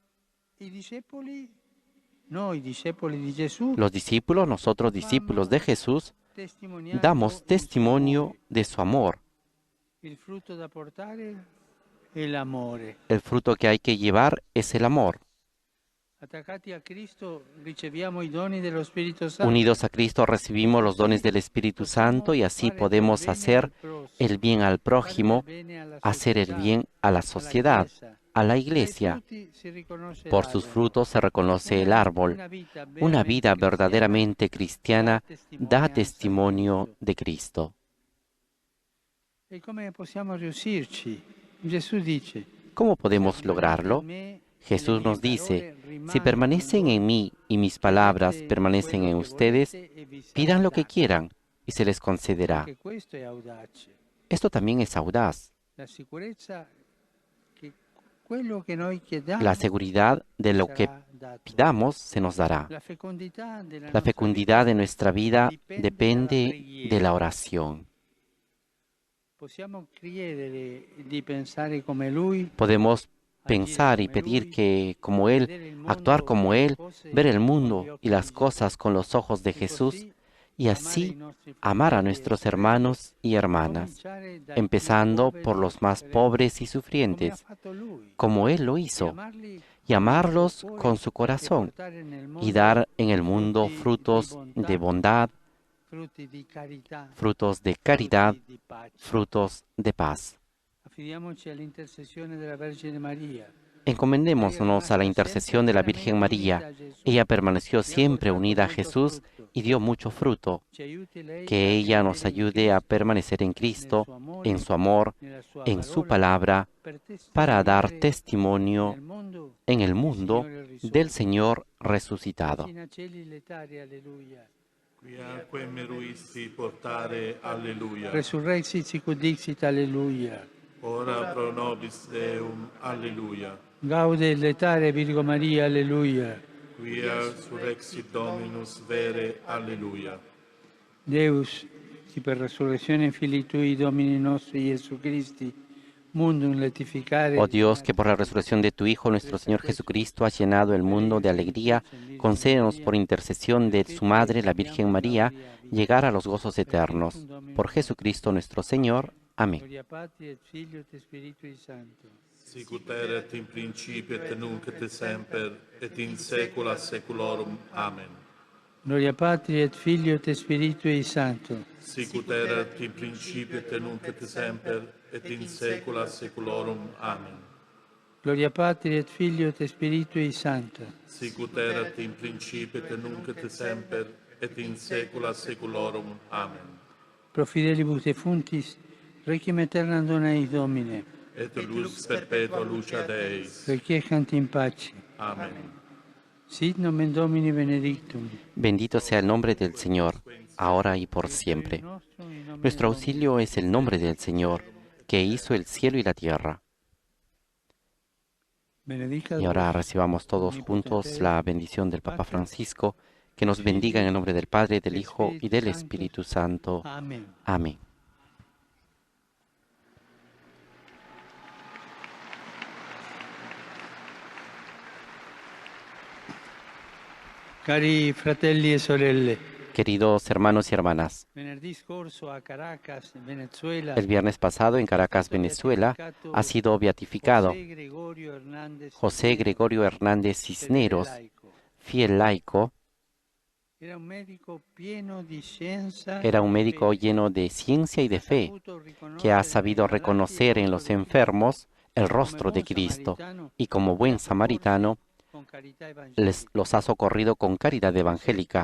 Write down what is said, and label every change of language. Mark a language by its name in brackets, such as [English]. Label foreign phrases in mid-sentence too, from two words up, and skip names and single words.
[Spanish] Los discípulos, nosotros discípulos de Jesús, damos testimonio de su amor. El fruto que hay que llevar es el amor. [Italian] Attaccati a Cristo riceviamo i doni dello Spirito Santo. [Spanish] Unidos a Cristo recibimos los dones del Espíritu Santo y así podemos hacer el bien al prójimo, hacer el bien a la sociedad, a la iglesia. Por sus frutos se reconoce el árbol. Una vida verdaderamente cristiana da testimonio de Cristo. [Italian] E come possiamo riuscirci? Gesù dice: [Spanish] ¿Cómo podemos lograrlo? Jesús nos dice, si permanecen en mí y mis palabras permanecen en ustedes, pidan lo que quieran y se les concederá. [Italian] Anche questo è audace. [Spanish] Esto también es audaz, [Italian] La sicurezza che quello che noi chiediamo [Spanish] la seguridad de lo que [Italian] sarà dato. [Spanish] pidamos se nos dará. [Italian] La fecondità della [Spanish] La [Italian] nostra [Spanish] fecundidad de [Italian] vita [Spanish] nuestra vida [Italian] dalla [Spanish] depende [Italian] preghiera. [Spanish] de la oración. [Italian] Possiamo chiedere di pensare come Lui, [Spanish] Podemos pensar y pedir que, como Él, actuar como Él, ver el mundo y las cosas con los ojos de Jesús y así amar a nuestros hermanos y hermanas, empezando por los más pobres y sufrientes, como Él lo hizo, y amarlos con su corazón y dar en el mundo frutos de bondad, frutos de caridad, frutos de paz. [Italian] Affidiamoci all'intercessione della Vergine Maria. [Spanish] Encomendémonos a la intercesión de la Virgen María. Ella permaneció siempre unida a Jesús y dio mucho fruto. Que ella nos ayude a permanecer en Cristo, en su amor, en su palabra, para dar testimonio en el mundo del Señor resucitado. [Latin] Quiaque meruisti portare, alleluia. Resurrexit sicut dixit, alleluia. Ora pro nobis Deum, alleluia. Gaude et letare Virgo Maria, alleluia. Quia surrexit Dominus vere, alleluia. Deus, qui per resurrezione Filii Tui, Domini nostri Iesu Christi, mundum letificare. [Spanish] Oh Dios, que por la resurrección de tu Hijo, nuestro Señor Jesucristo, has llenado el mundo de alegría, concédenos por intercesión de su Madre, la Virgen María, llegar a los gozos eternos. Por Jesucristo nuestro Señor. Amén. [Latin] Gloria Patri et Filio et Spiritui Sancto. Sicut erat in principio et nunc et semper, et in saecula saeculorum. Amen. Gloria Patri et Filio et Spiritui Sancto. Sicut erat in principio et nunc et semper, et in saecula saeculorum. Amen. Gloria Patri et Filio et Spiritui Sancto. Sicut erat in principio et nunc et semper, et in saecula saeculorum. Amen. Pro fidelibus defunctis, requiem aeternam dona eis Domine. Et lux perpetua lucia Deis. Requiescant in pace. Amen. Sit nomen Domini benedictum. [Spanish] Bendito sea el nombre del Señor, ahora y por siempre. Nuestro auxilio es el nombre del Señor, que hizo el cielo y la tierra. Y ahora recibamos todos juntos la bendición del Papa Francisco, que nos bendiga en el nombre del Padre, del Hijo y del Espíritu Santo. Amén. Amén. [Italian] Cari fratelli e sorelle, [Spanish] Queridos hermanos y hermanas, [Italian] venerdì scorso a Caracas, in Venezuela, [Spanish] el viernes pasado en Caracas, Venezuela, ha sido beatificado José Gregorio Hernández José Gregorio Hernández Cisneros, fiel laico. Era un médico lleno de ciencia y de fe, que ha sabido reconocer en los enfermos el rostro de Cristo y como buen samaritano los ha socorrido con caridad evangélica.